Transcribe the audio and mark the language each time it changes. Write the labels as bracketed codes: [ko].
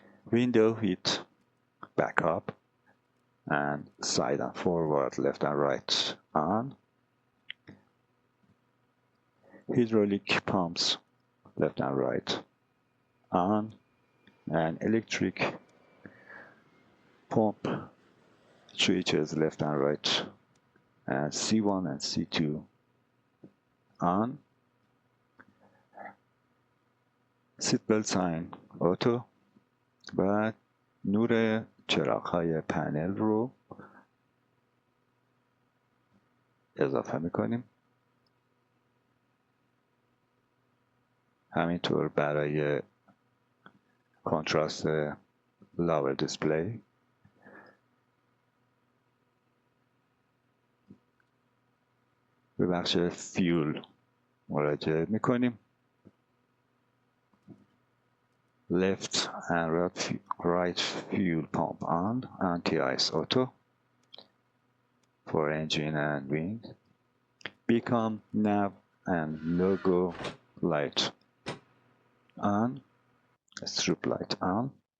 [en] window heat backup and side and forward left and right on, hydraulic pumps left and right on, and electric pump switches left and right and C1 and C2 on, seatbelt sign auto [fa] و نور چراغ‌های پنل رو اضافه میکنیم. همینطور برای کنتراست لاور دیسپلی به بخش فیول مراجعه میکنیم. [en] left and right fuel pump on, anti-ice auto for engine and wing, beacon, nav and logo light on, strip light on,